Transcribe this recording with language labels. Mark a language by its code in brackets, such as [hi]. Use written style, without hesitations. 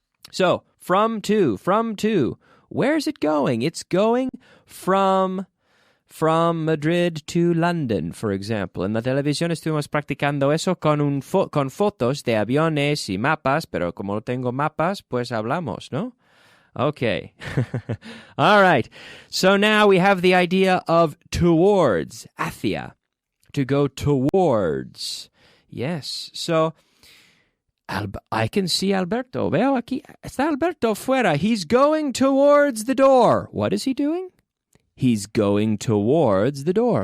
[en] So, from to. Where's it going? It's going from Madrid to London, for example. [es] En la televisión estuvimos practicando eso con fotos de aviones y mapas, pero como no tengo mapas, pues hablamos, ¿no? [en] Okay. All right. So now we have the idea of towards, hacia, to go towards. Yes. So I can see Alberto. [es] Veo aquí. Está Alberto fuera. [en] He's going towards the door. What is he doing? He's going towards the door.